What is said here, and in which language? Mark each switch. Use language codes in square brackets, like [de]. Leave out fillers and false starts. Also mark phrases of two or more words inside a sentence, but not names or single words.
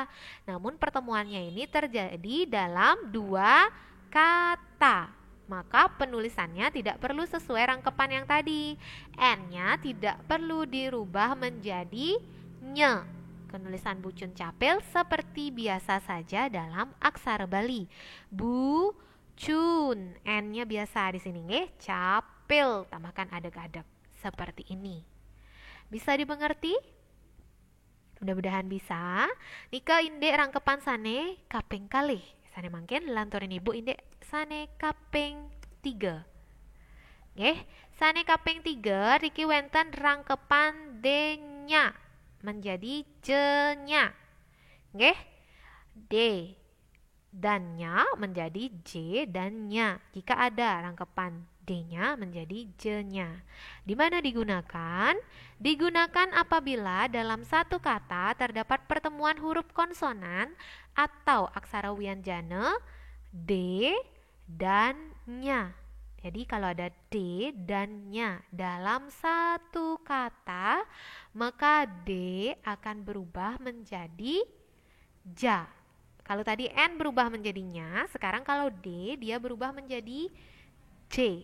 [id] Namun pertemuannya ini terjadi dalam dua kata. Maka penulisannya tidak perlu sesuai rangkepan yang tadi. N-nya tidak perlu dirubah menjadi nye. Penulisan bucun capil seperti biasa saja dalam aksara Bali. Bucun, N-nya biasa di sini nggih. Capil, tambahkan adeg-adeg seperti ini. Bisa dimengerti? Mudah-mudahan bisa. [ban] Nika indek rangkepan sane kaping kalih. Sane mangken lanturin Ibu indek sane kaping 3. Nggih, sane kaping 3 riki wenten rangkepan D-nya menjadi J-nya. Nggih. [id] D dan nya menjadi J dan nya. Jika ada rangkepan D-nya menjadi J-nya. Di mana digunakan? Digunakan apabila dalam satu kata terdapat pertemuan huruf konsonan atau aksara wianjana D dan nya. Jadi kalau ada D dan nya dalam satu kata, maka D akan berubah menjadi ja. Kalau tadi N berubah menjadi nya, sekarang kalau D dia berubah menjadi J.